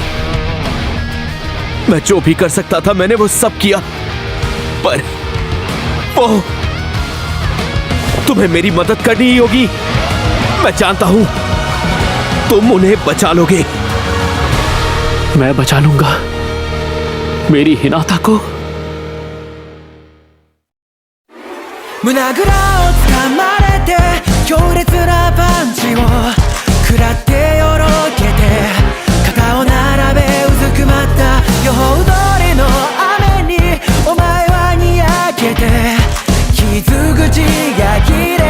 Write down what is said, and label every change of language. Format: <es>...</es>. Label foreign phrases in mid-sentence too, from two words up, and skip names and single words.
<hi>मैं जो भी कर सकता था मैंने वो सब किया, पर वो तुम्हें मेरी मदद करनी ही होगी। मैं जानता हूं तुम उन्हें बचा लोगे। मैं बचा लूंगा मेरी हिनाता को।</hi> <ja>胸ぐらを掴まれて強烈なパンチを食らってよろけて肩を並べうずくまった予報通りの雨にお前はにやけて傷口が消え</ja>